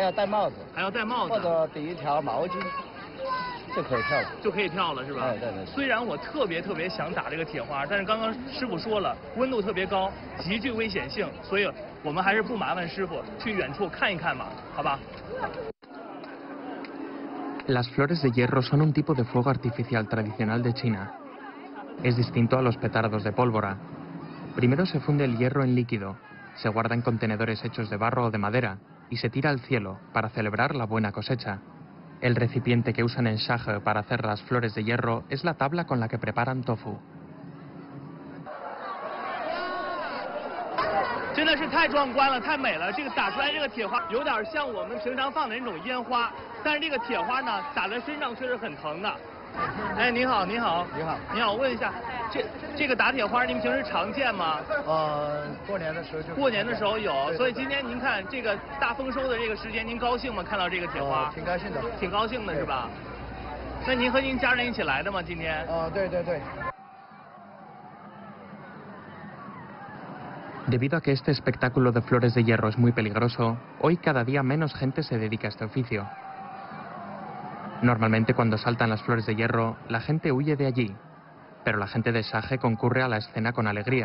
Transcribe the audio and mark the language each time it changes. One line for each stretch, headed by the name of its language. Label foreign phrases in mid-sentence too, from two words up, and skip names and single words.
Chinese: 还要戴帽子。还要戴帽子。或者顶一条毛巾。就可以跳了，就可以跳了，是吧？对。虽然我特别想打这个铁花，但是刚刚师傅说了，温度特别高，极具危险性，所以我们还是不麻烦师傅，去远处看一看吧，好吧
Spanish: ？Las flores de hierro son un tipo de fuego artificial tradicional de China. Es distinto a los petardos de pólvora. Primero se funde el hierro en líquido, se guarda en contenedores hechos de barro o de madera y se tira al cielo para celebrar la buena cosecha. El recipiente que usan en Shage para hacer las flores de hierro es la tabla con la que preparan tofu.
Chinese: 真的是太壮观了，太美了！这个打出来这个铁花，有点像我们平常放的那种烟花，但是这个铁花呢，打在身上却是很疼的。哎，您好，您好，你好，你好，问一下，这个打铁花您平时常见吗？过年的时候就。过年的时候有，所以今天您看这个大丰收的这个时间，您高兴吗？看到这个铁花？挺高兴的。挺高兴的是吧？那您和您家人一起来的吗？今天？对。
Spanish: Debido a que este espectáculo de flores de hierro es muy peligroso, hoy cada día menos gente se dedica a este oficio. Normalmente cuando saltan las flores de hierro, la gente huye de allí, pero la gente de Shage concurre a la escena con alegría.